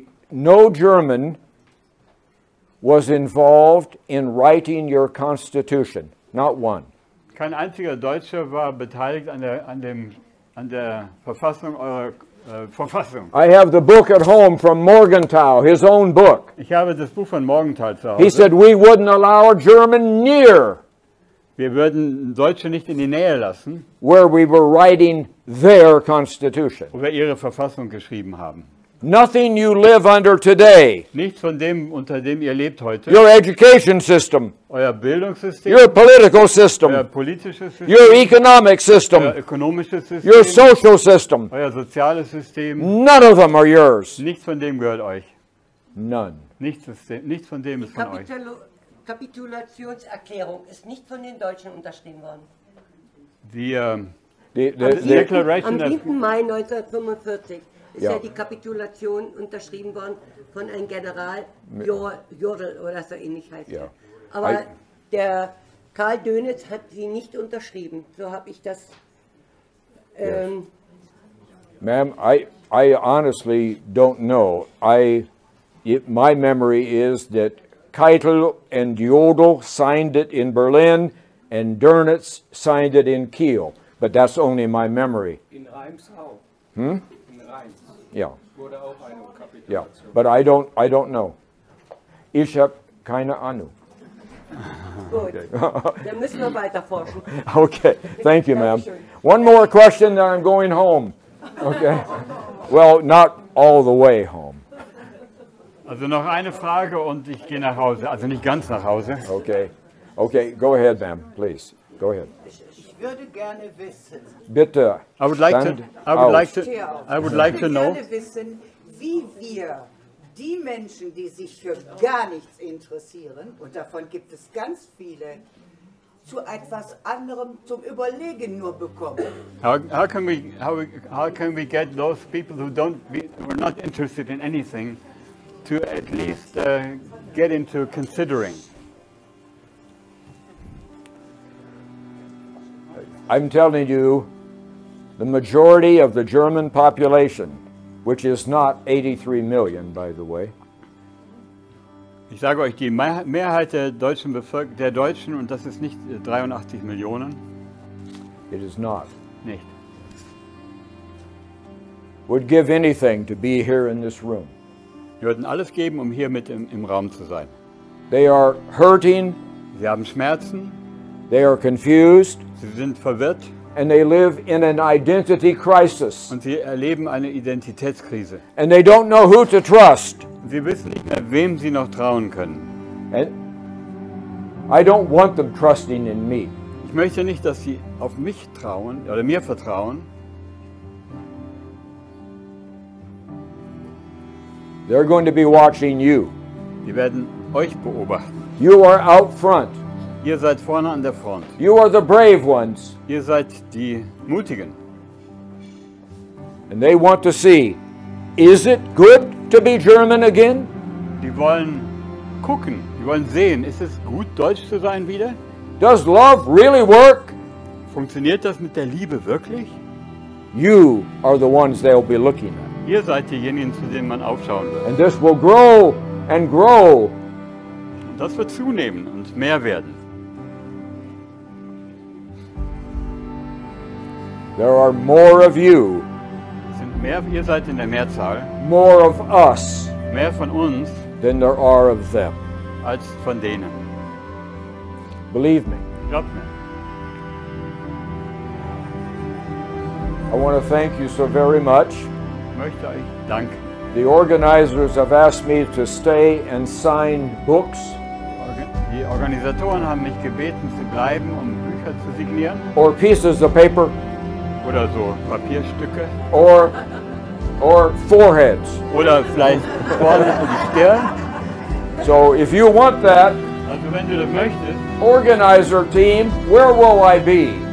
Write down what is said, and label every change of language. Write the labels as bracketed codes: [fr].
[en] No German was involved in writing your constitution, not one. [de] Kein einziger Deutscher war beteiligt an der Verfassung eurer Verfassung. [en] I have the book at home from Morgenthau, his own book. [de] Ich habe das Buch von Morgenthau zu [en] He [de] Hause. [en] said we wouldn't allow a German near [de] Wir würden Deutsche nicht in die Nähe lassen, [en] where we were writing their constitution. [de] wo wir ihre Verfassung geschrieben haben. [en] Nothing you live under today, [de] Nichts von dem, unter dem ihr lebt heute, [en] your education system, [de] euer Bildungssystem, [en] your political [de] euer [en] system, [de] politisches System, [en] your economic system, [de] ökonomisches [en] your [de] System, [en] social system, [de] euer soziales System, [en] none of them are yours. [de] nichts von dem gehört euch. [en] None. [de] Nichts von dem ist von euch. Kapitulationserklärung ist nicht von den Deutschen unterschrieben worden. Die [en] The [de] Am [en] Declaration of [de] 7. Mai 1945 ist Ja. ja die Kapitulation unterschrieben worden von einem General Jodl oder so ähnlich heißt Ja. er. Aber [en] I- [de] der Karl Dönitz hat sie nicht unterschrieben. So habe ich das [en] Ma'am, I honestly don't know. My memory is that Keitel and Jodl signed it in Berlin and Dönitz signed it in Kiel. But that's only my memory. [de] In Reims auch. Hmm? In Reims. [en] Yeah. [de] Wurde auch eine Kapitulation. [en] Yeah. But I don't know. [de] Ich habe keine Ahnung. Gut, dann müssen wir weiter forschen. [en] Okay, thank you, ma'am. One more question, then I'm going home. Okay. Well, not all the way home. [de] Also noch eine Frage und ich gehe nach Hause. Also nicht ganz nach Hause. [en] Okay. Okay, go ahead, ma'am, please. Go ahead. [de] Ich würde gerne wissen. Bitte. [en] I would like stand to know. [de] Ich würde gerne wissen, wie wir die Menschen, die sich für gar nichts interessieren, und davon gibt es ganz viele, zu etwas anderem zum Überlegen nur bekommen. [en] How can we get those people who are not interested in anything to at least get into considering? I'm telling you, the majority of the German population, which is not 83 million, by the way, [de] Ich sage euch, die Mehrheit der Deutschen, und das ist nicht 83 Millionen, [en] it is not, [de] nicht, [en] would give anything to be here in this room. [de] die würden alles geben, um hier mit im Raum zu sein. [en] They are hurting, [de] Sie haben Schmerzen, [en] they are confused, [de] sie sind verwirrt [en] and they live in an identity crisis. [de] und sie erleben eine Identitätskrise. [en] And they don't know who to trust. [de] Sie wissen nicht mehr, wem sie noch trauen können. [en] And I don't want them trusting in me. [de] Ich möchte nicht, dass sie auf mich trauen oder mir vertrauen. [en] They're going to be watching you. [de] Sie werden euch beobachten. [en] You are out front. [de] Ihr seid vorne an der Front. [en] You are the brave ones. [de] Ihr seid die Mutigen. [en] And they want to see, is it good to be German again? [de] Die wollen gucken, die wollen sehen, ist es gut, Deutsch zu sein wieder? [en] Does love really work? [de] Funktioniert das mit der Liebe wirklich? [en] You are the ones they'll be looking at. [de] Ihr seid diejenigen, zu denen man aufschauen wird. [en] And this will grow and grow. [de] Und das wird zunehmen und mehr werden. [en] There are more of you, [de] Es sind mehr, ihr seid in der Mehrzahl, [en] more of us, [de] mehr von uns [en] than there are of them. [de] als von denen. [en] Believe me. [de] Glaubt mir. [en] I want to thank you so very much. [de] Ich möchte euch danken. [en] The organizers have asked me to stay and sign books [de] Die Organisatoren haben mich gebeten, zu bleiben, um Bücher zu signieren [en] or pieces of paper [de] oder so Papierstücke [en] or foreheads. [de] oder vielleicht vorne die Stirn. [en] So if you want that, [de] Also wenn du das möchtest, [en] organizer team, where will I be?